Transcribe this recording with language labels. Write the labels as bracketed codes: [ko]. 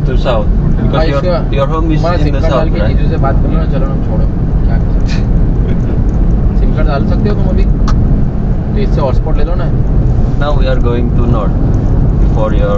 [en] to south because your home is in the south, right? [hi] जीजू से बात करो ना, चलो ना छोड़ो, क्या कर सकते हैं। सिम कार्ड डाल सकते हो तुम अभी, तो इससे हॉटस्पॉट ले लो ना। [en] Now we are going to north for your